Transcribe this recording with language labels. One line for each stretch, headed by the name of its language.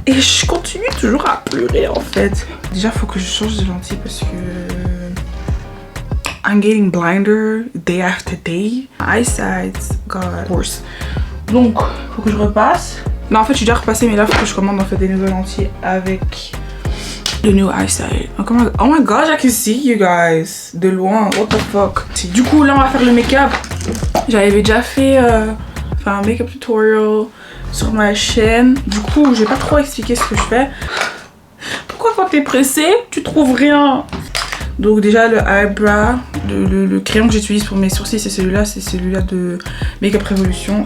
French: Et je continue toujours à pleurer en fait. Déjà, il faut que je change de lentilles parce que
English: I'm getting blinder day after day. My eyesight got worse.
French: Donc, faut que je repasse. Non, en fait, je suis déjà repassée, mais là, faut que je commande en fait des nouvelles lentilles avec le
English: new eyesight. Oh my gosh, I can see you guys.
French: De loin,
English: what the fuck.
French: Du coup, là, on va faire le make-up. J'avais déjà fait un make-up tutorial sur ma chaîne. Du coup, je vais pas trop expliquer ce que je fais. Pourquoi quand t'es pressé, tu trouves rien? Donc déjà le eyebrow, le crayon que j'utilise pour mes sourcils, c'est celui-là de Makeup Revolution.